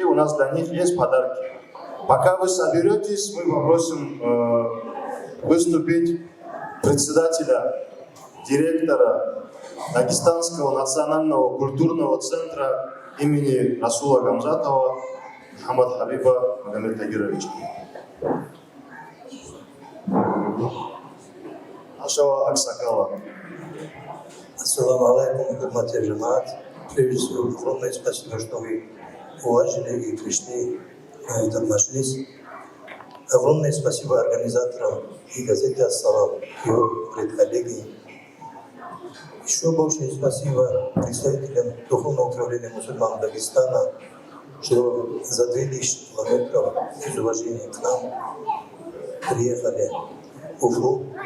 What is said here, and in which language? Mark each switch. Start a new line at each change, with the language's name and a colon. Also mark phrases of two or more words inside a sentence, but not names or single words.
Russian: У нас для них есть подарки. Пока вы соберетесь, мы попросим выступить председателя, директора Дагестанского национального культурного центра имени Расула Гамзатова Мухаммад Хабиба Магомед Тагировича. Нашего Аксакала.
Arabic: السلام عليكم,
Tatar: хурмати джамаат.
Russian: Прежде всего, огромное спасибо, что вы уважили и пришли на этот маджлис. Огромное спасибо организаторам и газете «Ассалам», его коллеги. Еще большое спасибо представителям Духовного управления мусульман Дагестана, что за 2000 километров из уважения к нам приехали в Уфу.